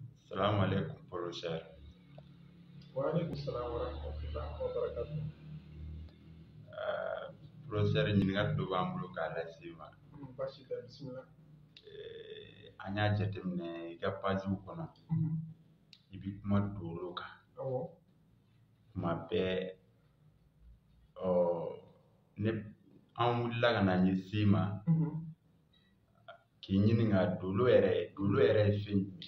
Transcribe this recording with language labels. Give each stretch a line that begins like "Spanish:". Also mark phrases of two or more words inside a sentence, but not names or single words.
Arabic: السلام عليكم, professeur. وعليكم السلام ورحمة الله وبركاته.
Bambara: Professeur ɲininkali dɔ b'an bolo k'a lase ma. Baasi tɛ bisimila. An y'a jateminɛ I ka pajiw kɔnɔ I bi kuma dolo kan. Awɔ. Kuma bɛɛ an wulila ka na ɲɛsin ma k'i ɲininka dolo yɛrɛ ye fɛn jumɛn ye?